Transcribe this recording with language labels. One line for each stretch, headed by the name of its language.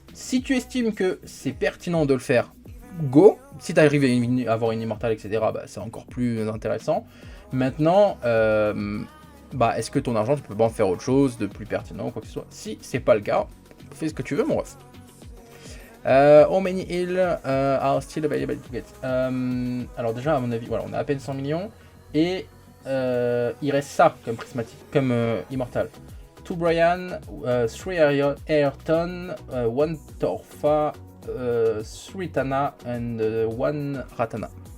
French: Si tu estimes que c'est pertinent de le faire, go. Si tu arrives à avoir une immortale, etc., bah, c'est encore plus intéressant. Maintenant, est-ce que ton argent, tu peux pas en faire autre chose de plus pertinent ou quoi que ce soit ? Si c'est pas le cas, fais ce que tu veux, mon ref.
English: How many heal are still available to get?
French: Alors déjà, à mon avis, voilà, on a à peine 100 millions. Et il reste ça comme prismatique, comme immortal.
English: 2 Brian, 3 Ayrton, 1 Torfa, 3 Tana and 1 Ratana.